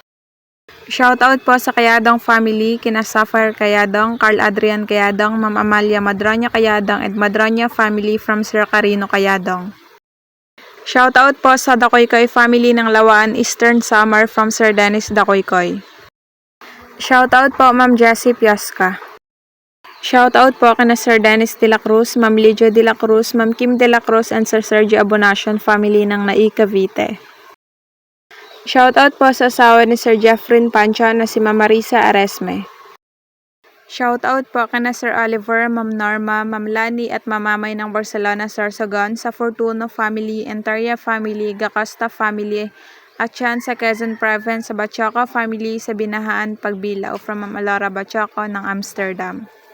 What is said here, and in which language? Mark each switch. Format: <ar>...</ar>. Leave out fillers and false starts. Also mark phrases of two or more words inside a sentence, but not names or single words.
<en>Shout out</en> <tl>po sa Kayadong family, kina Sapphire Kayadong, Carl Adrian Kayadong, Ma'am Amalia Madroña Kayadong and Madroña family from Sir Carino Kayadong.</tl> <en>Shout out</en> <tl>po sa Dakoykoy family ng Lawaan Eastern Samar from Sir Dennis Dakoykoy.</tl> <en>Shout out</en> <tl>po Ma'am Jessie Piasca.</tl> <en>Shout out</en> <tl>po kina Sir Dennis de la Cruz, Ma'am Lidio de la Cruz, Ma'am Kim de la Cruz and Sir Sergio Abonacion family ng Nai Cavite.</tl> <en>Shout out</en> <tl>po sa asawa ni Sir Jeffrin Pancho na si Ma'am Marisa Aresme.</tl> <en>Shout out</en> <tl>po kina Sir Oliver, Ma'am Norma, Ma'am Lani at Mamamay ng Barcelona, Sorsogon, sa Fortuno family, Entaria family, Gacasta family, at yan sa Quezon Province sa Bachoco family sa Binahaan, Pagbilao from Ma'am Alora Bachoco ng Amsterdam.</tl>